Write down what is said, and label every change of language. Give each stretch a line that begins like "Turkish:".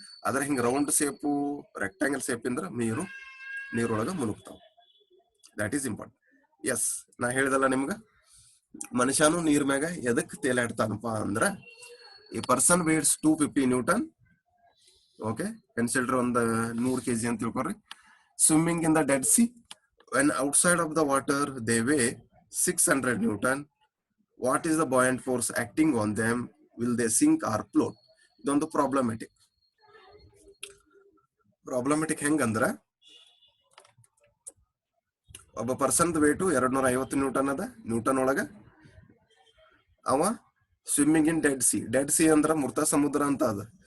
Kannada: ಆದ್ರೆ ಹಿಂಗ round ಸೇಪು, rectangle shape Indra ನೀರೊಳಗ ಮುನುಗ್ತಾವ.
English: That is important.
Kannada: S, ನಾ ಹೇಳಿದಲ್ಲ ನಿಮ್ಗ, ಮನುಷ್ಯನು ನೀರ್ ಮ್ಯಾಗ ಎದಕ್ ತೇಲಾಡ್ತಾನಪ್ಪ ಅಂದ್ರ, ಈ
English: Person weighs 250 newton.
Kannada: Okay, consider ಒಂದು 100 kg ಅಂತ ತಿಳ್ಕೊರಿ.
English: Swimming in the Dead Sea, when outside of the water they weigh 600 Newton. What is the buoyant force acting on them? Will they sink or float?
Kannada: ಇದೊಂದು problematic ಹೆಂಗಂದ್ರ, ಒಬ್ಬ person weight 250 Newton ಅದ. Newton ಒಳಗ ಅವ
English: swimming in Dead Sea
Kannada: ಅಂದ್ರ ಮೃತ ಸಮುದ್ರ ಅಂತ ಅದ.